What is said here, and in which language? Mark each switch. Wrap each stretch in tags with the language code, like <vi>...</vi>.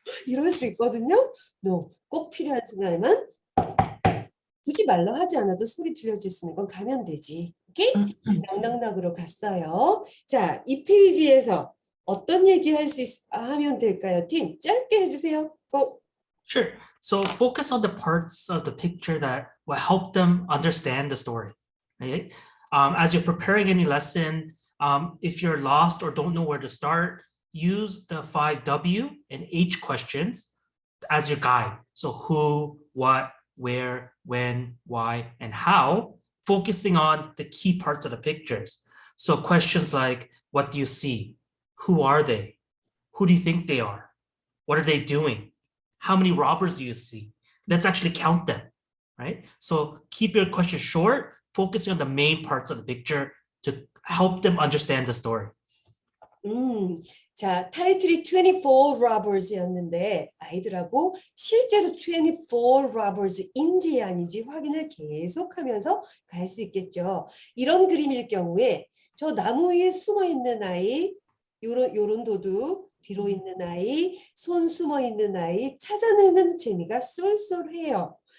<ko>이럴 수 있거든요. No, 꼭 필요한 순간에만 굳이 말로 하지 않아도 소리 들려줄 수 있는 건 가면 되지. 오케이? 낭낭낭으로 갔어요. 자, 이 페이지에서 어떤 얘기 하면 될까요? 팀, 짧게 해주세요.</ko> <en>Go. Sure. So focus on the parts of the picture that will help them understand the story. Right? As you're preparing any lesson, If you're lost or don't know where to start, use the 5 W and H questions as your guide. So who, what, where, when, why, and how, focusing on the key parts of the pictures. So questions like, what do you see? Who are they? Who do you think they are? What are they doing? How many robbers do you see? Let's actually count them, right? So keep your question short, focusing on the main parts of the picture to help them understand the story.</en> <ko>자, 타이틀이 24 robbers였는데 아이들하고 실제로 24 robbers인지 아닌지 확인을 계속하면서 갈 수 있겠죠. 이런 그림일 경우에 저 나무 위에 숨어 있는 아이, 요런 도둑, 뒤로 있는 아이, 손 숨어 있는 아이 찾아내는 재미가 쏠쏠해요.</ko>